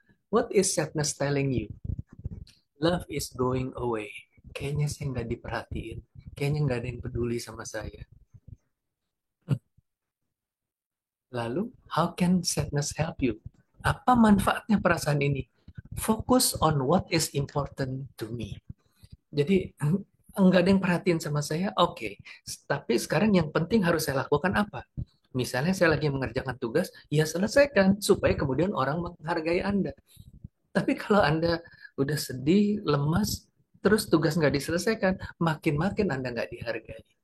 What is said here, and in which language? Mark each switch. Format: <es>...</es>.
<en>What is sadness telling you? Love is going away.</en> <id>Kayaknya saya nggak diperhatiin. Kayaknya nggak ada yang peduli sama saya. Lalu,</id> <en>how can sadness help you?</en> <id>Apa manfaatnya perasaan ini?</id> <en>Focus on what is important to me.</en> <id>Jadi, enggak ada yang perhatiin sama saya, oke. Tapi sekarang yang penting harus saya lakukan apa? Misalnya saya lagi mengerjakan tugas, ya selesaikan supaya kemudian orang menghargai Anda. Tapi kalau Anda udah sedih, lemas, terus tugas nggak diselesaikan, makin-makin Anda nggak dihargai.</id>